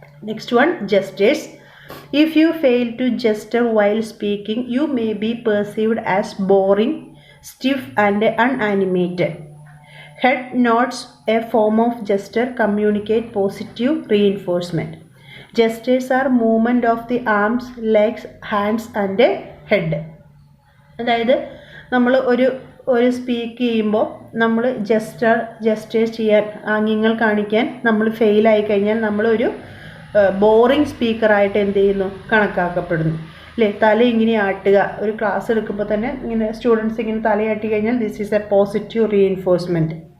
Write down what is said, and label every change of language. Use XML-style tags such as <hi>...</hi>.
<en>Next one, gestures. If you fail to gesture while speaking you may be perceived as boring, stiff and unanimated. Head nods, a form of gesture, communicate positive reinforcement. Gestures are movement of the arms, legs, hands and head.</en> <ml>അതായത് നമ്മൾ ഒരു speak ചെയ്യുമ്പോൾ നമ്മൾ gestures ചെയ്യാൻ, ആംഗ്യങ്ങൾ കാണിക്കാൻ നമ്മൾ ഫെയിലായി കഴിഞ്ഞാൽ നമ്മളൊരു ബോറിംഗ് സ്പീക്കറായിട്ട് എന്ത് ചെയ്യുന്നു, കണക്കാക്കപ്പെടുന്നു അല്ലേ. തല ഇങ്ങനെ ആട്ടുക, ഒരു ക്ലാസ് എടുക്കുമ്പോൾ തന്നെ ഇങ്ങനെ സ്റ്റുഡൻസ് ഇങ്ങനെ തലയാട്ടി കഴിഞ്ഞാൽ</ml> <en>This is a positive reinforcement.</en>